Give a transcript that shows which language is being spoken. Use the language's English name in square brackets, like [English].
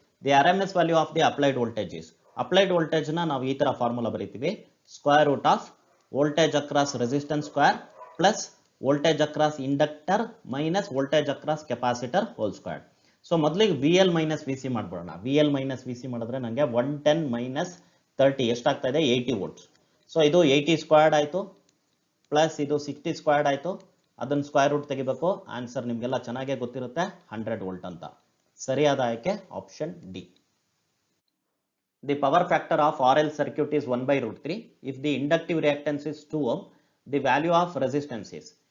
[English] The RMS value of the applied voltage is. Applied voltage na [Kannada] ನಾವು ಈ ತರ formula ಬರೀತೀವಿ, [English] square root of voltage across resistance square plus voltage across inductor minus voltage across capacitor whole square. [Kannada] So ಮೊದಲಿಗೆ VL minus VC ಮಾಡ್ಬಿಡೋಣ. VL minus VC ಮಾಡಿದ್ರೆ ನನಗೆ 110 minus 30 ಎಷ್ಟಾಗ್ತಾ ಇದೆ, 80 volts. So ಇದು 80 squared ಆಯಿತು plus ಇದು 60 ಸ್ಕ್ವೇರ್ಡ್ ಆಯಿತು, ಅದನ್ನು square root ತೆಗಿಬೇಕು. ಆನ್ಸರ್ ನಿಮಗೆಲ್ಲ ಚೆನ್ನಾಗೇ ಗೊತ್ತಿರುತ್ತೆ, 100 ವೋಲ್ಟ್ ಅಂತ. ಸರಿಯಾದ ಆಯ್ಕೆ option D. [English] The power factor of RL circuit is 1/√3. If the inductive reactance is 2 ohm, the value of resistance is.